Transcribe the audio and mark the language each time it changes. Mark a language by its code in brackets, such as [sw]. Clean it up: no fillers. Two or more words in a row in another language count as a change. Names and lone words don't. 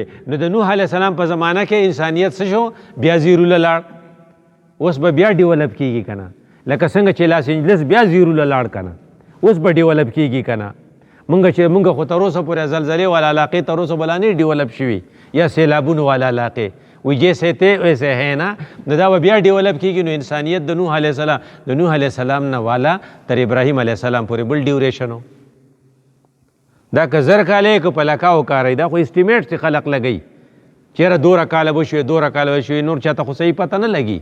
[ps] نو د نوح علیه السلام په زمانه کې انسانیت څه شو؟ بیا زیروله لاړ. اوس به بیا ډیولپ کېږي که نه، لکه څنګه چې لاس اینجلس بیا زیروله لاړ که نه، اوس به ډیولپ کېږي که نه. مونږ خو تر اوسه پورې زلزلې والا علاقې تر اوسه بلا نه ډیولپ شوي، یا سیلابونو والا علاقې. [ur] وی جیسے تھے ویسے ہے نا. [ps] نو دا به بیا ډیولپ کېږي. نو انسانیت د نوح علیه السلام نه والا تر ابراهیم علیه السلام پورې بل ډیوریشن و. دا که زر کاله که په لکاو کاری، دا خو اسټیمیټ چې خلق لګوي چېرې 2 کاله به شوي 2 کاله به شوي، نور چاته خو صحیح پته نه لګي.